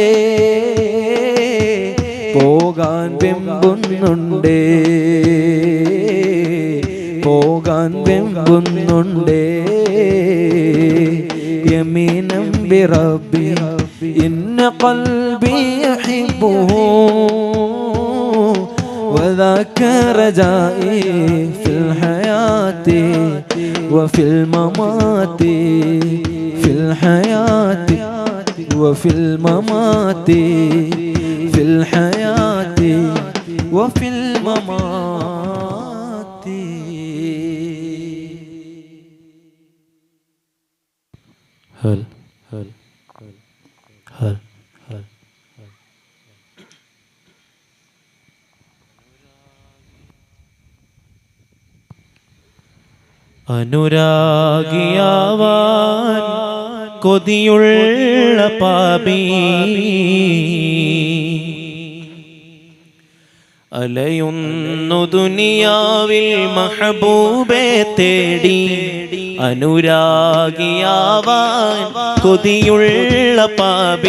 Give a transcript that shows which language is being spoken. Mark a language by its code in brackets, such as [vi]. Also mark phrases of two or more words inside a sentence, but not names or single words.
[ml] പോകാൻ വെമ്പുന്നുണ്ടേ പോകാൻ വെമ്പുന്നുണ്ടേ [ar] يمينا بربي إن قلبي يحبه وذاك رجائي في الحياة وفي الممات في الحياة وفي الممات في الحياة وفي الممات هل هل هل هل [ml] അനുരാഗിയാവാൻ കൊതിയുള്ള പാപി അലയുന്നു ദുനിയാവിൽ മഹബൂബെ തേടി അനുരാഗിയാവാൻ കൊതിയുള്ള പാപി